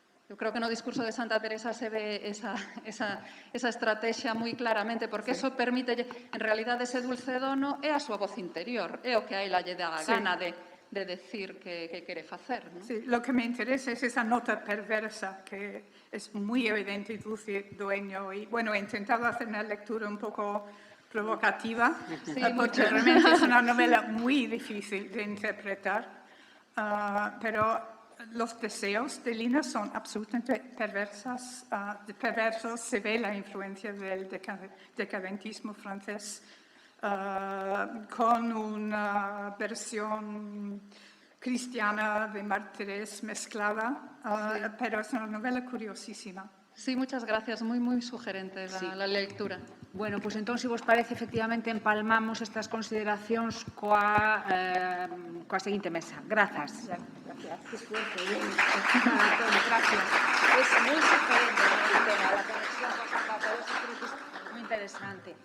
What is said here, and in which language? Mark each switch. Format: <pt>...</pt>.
<gl>Eu creo que no discurso de Santa Teresa se ve esa estrategia moi claramente, porque eso permite, en realidade, ese dulce dono é a súa voz interior, é o que a ela lle dá a gana de decir que quere facer.</gl> <es>¿No? Sí, lo que me interesa es esa nota perversa que es muy evidente y dulce dueño. Y bueno, he intentado hacer una lectura un poco provocativa, porque realmente es una novela muy difícil de interpretar, pero los deseos de Lina son absolutamente perversos. Se ve la influencia del decadentismo francés con una versión cristiana de mártires mezclada, pero es una novela curiosísima. Sí, muchas gracias. Muy, muy sugerente la lectura.</es> <gl>Bueno, pois entón, se vos parece, efectivamente, empalmamos estas consideracións coa seguinte mesa. Grazas.</gl> <es>Gracias. Qué esfuerzo, bien. Gracias. Es moi sugerente el tema, la conexión con San Pablo, eso creo que es moi interesante.</es>